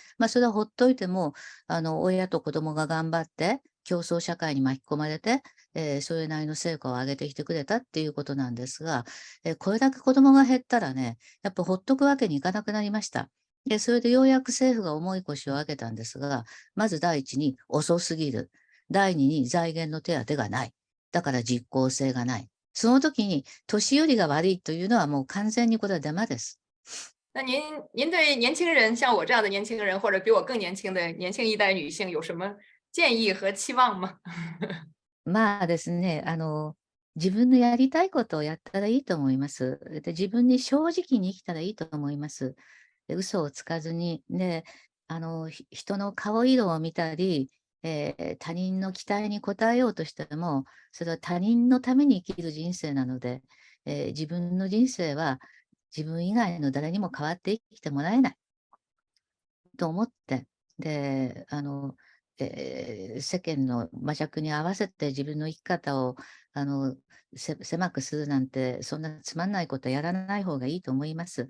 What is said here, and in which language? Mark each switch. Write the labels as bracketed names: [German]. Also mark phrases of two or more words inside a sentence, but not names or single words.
[Japanese] それはほっといても、親と子供が頑張って競争社会に巻き込まれて、それなりの成果を上げてきてくれたっていうことなんですが、これだけ子供が減ったらね、やっぱほっとくわけにいかなくなりました。で、それでようやく政府が重い腰を上げたんですが、まず第一に遅すぎる。第二に財源の手当がない。だから実効性がない。その時に年寄りが悪いというのはもう完全にこれはデマです。 [Chinese] 那您对年轻人，像我这样的年轻人，或者比我更年轻的年轻一代女性，有什么建议和期望吗？ [Japanese] ですね、自分のやりたいことをやったらいいと思います。で、自分に正直に生きたらいいと思います。で、嘘をつかずに、で、人の顔色を見たり、他人の期待に応えようとしても、それは他人のために生きる人生なので、自分の人生は自分以外の誰にも変わって生きてもらえないと思って、で、世間の魔弱に合わせて自分の生き方をあの狭くするなんて、そんなつまんないことやらない方がいいと思います。